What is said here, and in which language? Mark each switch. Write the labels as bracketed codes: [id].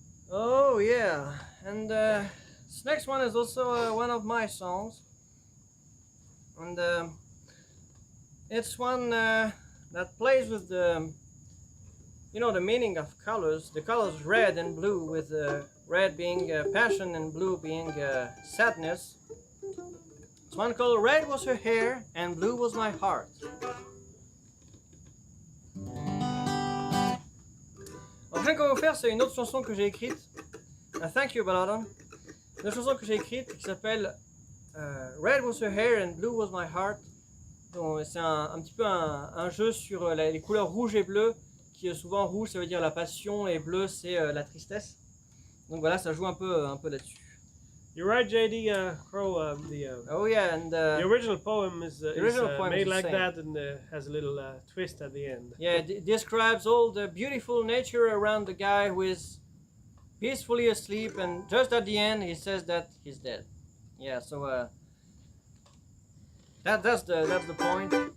[en] Oh yeah, and this next one is also one of my songs, and it's one that plays with the, you know, the meaning of colors. The colors red and blue, with red being passion and blue being sadness. It's one called Red Was Her Hair and Blue Was My Heart. [fr] La prochaine qu'on va faire, c'est une autre chanson que j'ai écrite. [en] Thank you, Baladon. [fr] Une chanson que j'ai écrite qui s'appelle Red Was Her Hair and Blue Was My Heart. C'est un petit peu un jeu sur les couleurs rouge et bleu, qui est souvent rouge, ça veut dire la passion, et bleu, c'est la tristesse. Donc voilà, ça joue un peu là-dessus. [en] You're right, JD Crow. Oh yeah, and the original poem is made is like the same. that, and has a little twist at the end. Yeah, it describes all the beautiful nature around the guy who is peacefully asleep, and just at the end he says that he's dead. Yeah, so that's the point.